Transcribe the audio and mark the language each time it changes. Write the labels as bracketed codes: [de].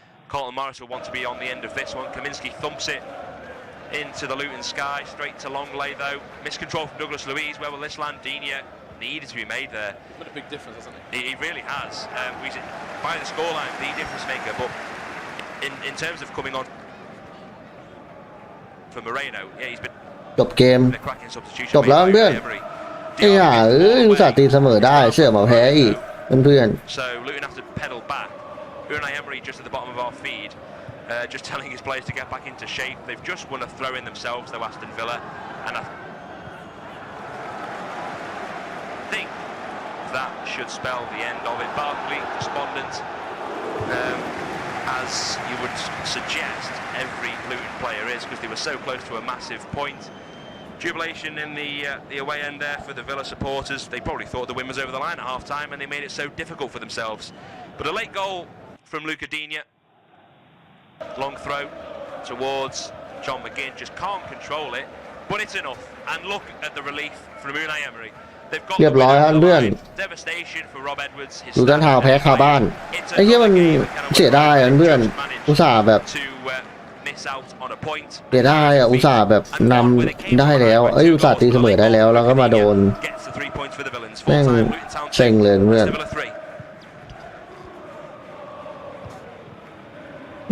[en] Carlton Morris will want to be on the end of this one. Kaminski thumps it into the Luton sky, straight to Longley though. Miscontrol from Douglas Luiz. Where will this land? Digne needed to be made there. He's made a big difference, hasn't he? He really has. By the scoreline, the difference maker. But in terms of coming on for Moreno, yeah, he's been [th] จบเกม [en] a cracking substitution. [th] จบแล้วเพื่อนไอ้ห่าอุตส่าห์ตีเสมอได้เชื่อมาแพ้อีกเพื่อน [en] So Luton have to pedal back. Unai Emery just at the bottom of our feed, just telling his players to get back into shape. They've just won a throw-in themselves, though, Aston Villa, and I think that should spell the end of it. Barkley, despondent, as you would suggest every Luton player is, because they were so close to a massive point. Jubilation in the away end there for the Villa supporters. They probably thought the win was over the line at half-time, and they made it so difficult for themselves. But a late goal from Luca Digne. Long throw towards John McGinn. Just can't control it, but it's enough. And look at the relief from Unai Emery. They've got [th] เรียบร้อยครับเพื่อน [en] devastation for Rob Edwards. [th] ดูด้านทางแพ้คาบ้านไอ้เหี้ยมันเสียดายเพื่อนอุตส่าห์แบบ [en] miss out on a point. [th] เสียดายอุตส่าห์แบบนำได้แล้วอุตส่าห์ตีเสมอได้แล้วแล้วก็มาโดน [en] Gets the 3 points for the Villains. [th] แม่ง [en] Full-time Luton Town [th] เซ็งเลยเพื่อน [en] Aston Villa 3.